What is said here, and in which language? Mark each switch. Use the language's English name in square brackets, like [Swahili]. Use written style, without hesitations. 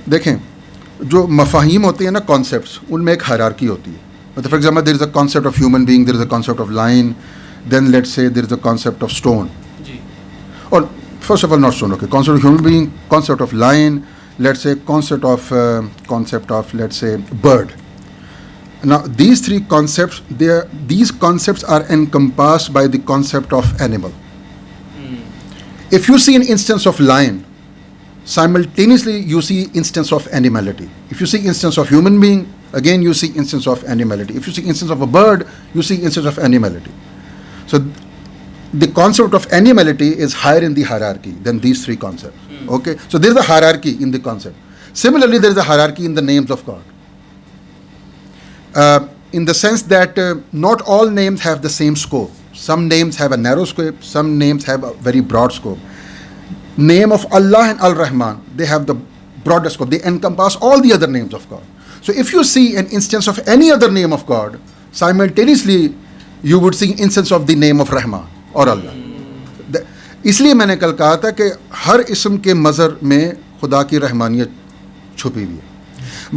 [Urdu] دیکھیں جو مفاہیم ہوتے ہیں نا کانسیپٹس, ان میں ایک ہائرارکی ہوتی ہے. [English] مطلب for example there is a concept of human being, there is a concept of lion, then let's say there is a concept of stone. اور first of all not stone, okay, concept of human being, concept of lion, let's say concept of let's say bird. Now these three concepts, these concepts are encompassed by the concept of animal. If you see an instance of lion, simultaneously you see instance of animality. If you see instance of human being, again you see instance of animality. If you see instance of a bird, you see instance of animality. So the concept of animality is higher in the hierarchy than these three concepts. Okay, so there is a hierarchy in the concept. Similarly, there is a hierarchy in the names of God. In the sense that not all names have the same scope. Some names have a narrow scope, some names have a very broad scope. Name of Allah and Al-Rahman, they have the broader scope. They encompass all the other names of God. So if you see an instance of any other name of God, simultaneously you would see instance of the name of Rahman or Allah. [Urdu] اس لیے میں نے کل کہا تھا کہ ہر اسم کے مظہر میں خدا کی رحمانیت چھپی ہوئی ہے.